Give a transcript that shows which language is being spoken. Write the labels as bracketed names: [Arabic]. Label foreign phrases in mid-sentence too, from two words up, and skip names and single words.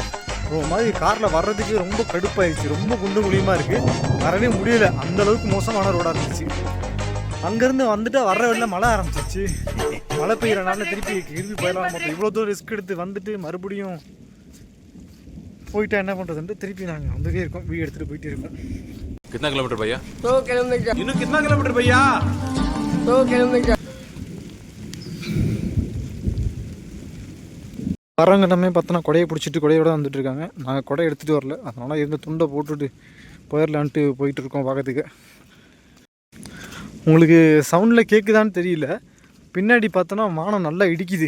[Tamil] ஒரு மாதிரி காரில் வர்றதுக்கு ரொம்ப கடுப்பாயிடுச்சு. ரொம்ப குண்டு குழியுமாக இருக்குது, வரவே முடியல. அந்தளவுக்கு மோசமான ரோடாக இருந்துச்சு. அங்கேருந்து வந்துட்டு வர்ற வழியில் மழை ஆரம்பிச்சிச்சு. மழை பெய்கிற நாளில் திருப்பி போயிடலாம். மொத்தம் இவ்வளோ தூரம் ரிஸ்க் எடுத்து வந்துட்டு மறுபடியும் போயிட்டா என்ன பண்ணுறதுன்ட்டு திருப்பி நாங்கள் வந்துட்டே இருக்கோம். வீடு எடுத்துகிட்டு போயிட்டே இருக்கோம். [Hindi] कितना किलोमीटर भैया? 2 किलोमीटर। इन्हों कितना किलोमीटर भैया? 2 किलोमीटर। [Tamil] வரவங்கிட்டமே பார்த்தோன்னா கொடையை பிடிச்சிட்டு கொடையோட வந்துட்டு இருக்காங்க. நாங்கள் கொடை எடுத்துகிட்டு வரல, அதனால் இருந்த துண்டை போட்டுட்டு போயிடலான்ட்டு போயிட்டுருக்கோம் பார்க்கறதுக்கு. உங்களுக்கு சவுண்டில் கேட்குதான்னு தெரியல, பின்னாடி பார்த்தோன்னா வானம் நல்லா இடிக்குது.